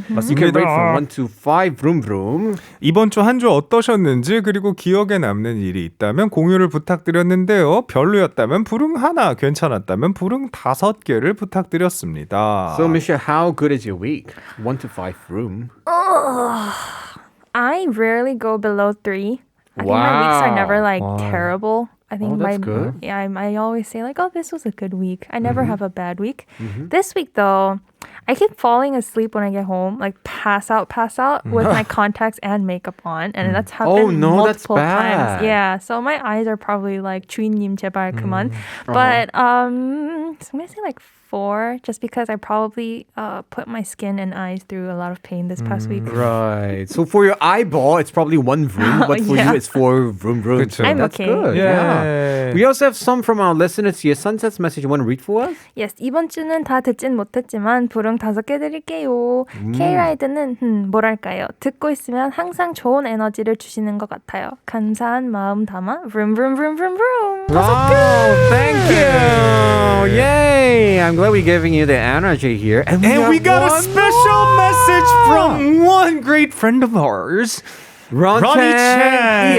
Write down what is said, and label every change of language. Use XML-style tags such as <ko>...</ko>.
<en>You can rate from 1 to 5, vroom vroom.</en> <ko>이번 주 한 주 어떠셨는지 그리고 기억에 남는 일이 있다면 공유를 부탁드렸는데요. 별로였다면 불응 하나, 괜찮았다면 불응 5개를 부탁드렸습니다.</ko> <en>So, Michelle, how good is your week? 1 to 5 vroom. I rarely go below 3. I think my weeks are never like terrible. I think that's good. Yeah, I always say like, oh, this was a good week. I never have a bad week. This week though, I keep falling asleep when I get home, like pass out with my contacts and makesap on, and that's happened multiple times. Yeah, so my eyes are probably like</en> <ko>주인님 제발 그만.</ko> <en>But so I'm gonna say like 4, just because I probably put my skin and eyes through a lot of pain this past week. Right. So for your eyeball, it's probably 1 vroom, but for you, it's 4 vroom vroom.</en> <ko>그쵸.</ko> <en>I'm That's okay. good. Yeah. We also have some from our listeners here. Sunset's message, you want to read for us? Yes,</en> <ko>이번 주는 다 듣진 못했지만 불응 5개 드릴게요. K-Ride는 뭐랄까요? 듣고 있으면 항상 좋은 에너지를 주시는 것 같아요. 감사한 마음 담아 vroom vroom vroom vroom vroom.</ko> <en>Oh, thank you. Yay. I'm glad we're giving you the energy here. And we got a special message from one great friend of ours. Ronnie Chang.</en>